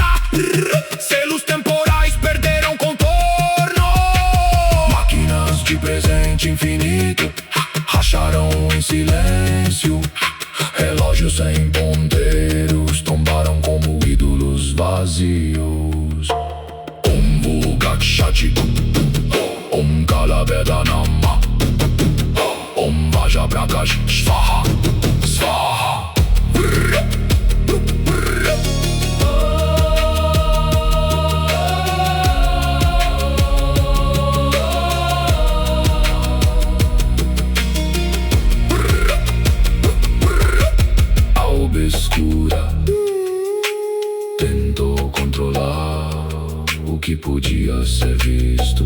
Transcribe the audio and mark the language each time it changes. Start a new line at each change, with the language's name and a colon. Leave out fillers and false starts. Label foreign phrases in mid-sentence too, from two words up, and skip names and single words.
Portuguese: Selos temporais perderam contorno. Máquinas de presente infinito racharam em silêncio. Relógios sem ponteiros tombaram como ídolos vazios.
Sanskrit: ॐ वुल्गक्षति, ॐ कालभेद नाम ॐ वज प्रकाश स्वाहा स्वाहा
Portuguese: A obscura tentou controlar o que podia ser visto.